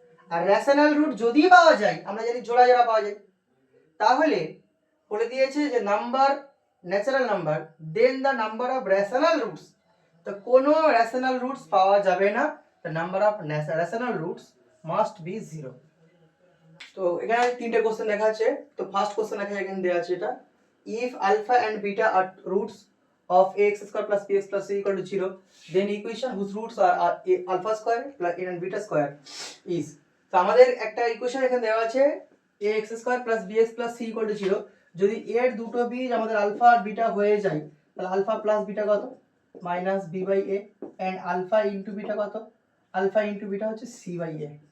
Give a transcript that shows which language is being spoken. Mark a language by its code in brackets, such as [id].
[bn] আর rational root যদি পাওয়া যায়, আমরা জানি জোড়া জোড়া পাওয়া যায়, তাহলে বলে দিয়েছে যে number natural number then [en] The number of rational roots, তো কোনো rational roots পাওয়া যাবে না, the number of rational roots must be 0। [bn] তো এখানে তিনটে কোশ্চেন দেখা আছে। তো ফার্স্ট কোশ্চেন এখানে দেওয়া আছে, এটা [en] if alpha and beta are roots of ax² + bx + c = 0, then equation whose roots are alpha square plus n and beta square is। [bn] তো আমাদের একটা ইকুয়েশন এখানে দেওয়া আছে ax² + bx + c = 0, যদি এর দুটো বীজ আমাদের আলফা আর বিটা হয়ে যায় তাহলে আলফা প্লাস বিটা কত, -b/a, and alpha into beta কত, আলফা ইনটু বিটা হচ্ছে c/a।